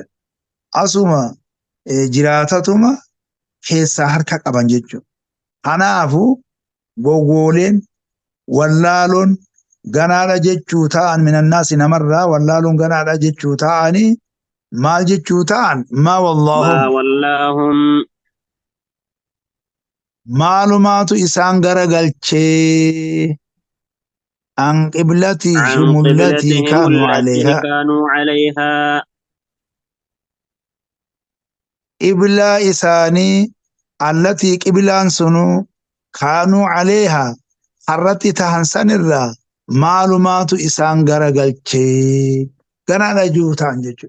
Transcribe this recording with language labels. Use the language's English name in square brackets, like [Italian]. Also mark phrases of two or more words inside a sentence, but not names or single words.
[Oromo] Asuma jiraatatuma keessaa harka qaban jechuudha. Kanaafuu gowwooleen wallaaloon ganaadha jechuu ta'an minannaasi namarraa wallaaloon ganaadha jechuu ta'anii maal jechuu ta'an maa [Arabic] ما wallaahum ولاهم [Oromo] maalumaatu isaan garagalchee [Arabic] عن قبلتهم عن allatii قبلتهم kaanuu التي calayhaa كانوا عليها [Oromo] qiblaa isaanii allatii qiblaan sunuu [Arabic] كانوا عليها [Oromo] harratti tahan sanirraa maalumaatu isaan garagalchee ganaadha jechuu ta'an jechuudha.